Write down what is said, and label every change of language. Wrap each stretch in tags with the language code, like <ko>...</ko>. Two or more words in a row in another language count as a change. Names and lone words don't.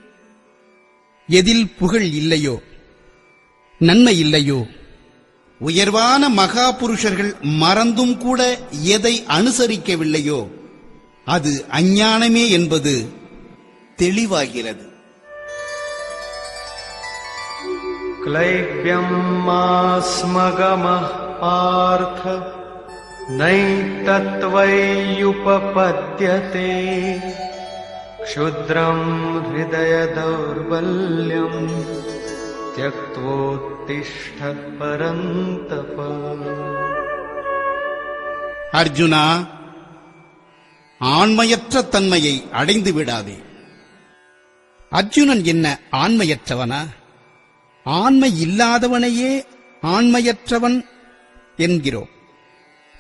<ta>எதில் புகழ் இல்லையோ, நன்மை இல்லையோ, உயர்வான மகா புருஷர்கள் மறந்தும் கூட எதை அனுசரிக்கவில்லையோ அது அஞ்ஞானமே என்பது தெளிவாகிறது.</ta> <sa>क्लैब्यम् मास्मगमः पार्थ नैतत्त्वय्युपपद्यते क्षुद्रम् हृदय दौर्बल्यम् त्यक्त्वोत्तिष्ठ परन्तप.</sa> <ta>அர்ஜுனா, ஆண்மையற்ற தன்மையை அடைந்து விடாதே. அர்ஜுனன் என்ன ஆண்மையற்றவனா? ஆண்மை இல்லாதவனையே ஆண்மையற்றவன் என்கிறோம்.</ta>